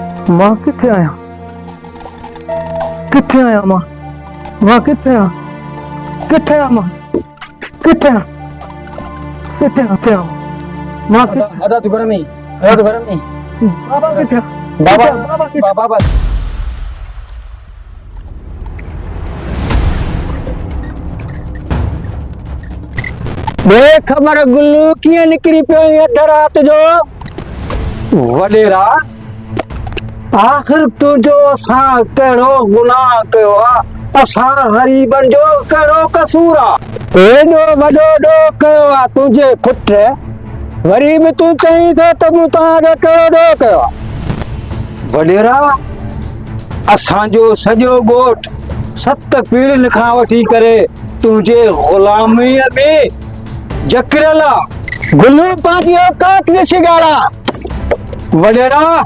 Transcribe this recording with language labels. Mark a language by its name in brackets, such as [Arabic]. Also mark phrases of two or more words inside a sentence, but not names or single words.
[Sindhi] मां किथे आया? किथे आया मां? मां किथे आया? किथे आ मां? किथे आ? किथे आ? किथे आ मां? किथे? [Malay] ada tu barang ni. Ada tu barang ni. [Sindhi] बाबा किथे आ? बाबा किथे आ? बाबा किथे? बाबा देख ख़बर गुल्लू कीअं निकिरी पियो अध रात जो वॾेरा आख़िर तुंहिंजो असां कहिड़ो गुनाह कयो आहे असां ग़रीबनि जो कहिड़ो कसूर आहे एॾो वॾो ॾोह कयो आहे तुंहिंजे पुट वरी बि तूं चईं थो त मूं तव्हांखे कहिड़ो ॾोह कयो आहे वॾेरा असांजो सॼो ॻोठ 7 पीढ़ियुनि खां वठी करे तुंहिंजे ग़ुलामीअ में जकड़ियल आहे गुल्लू पंहिंजी औकात ॾिसी ॻाल्हि वॾेरा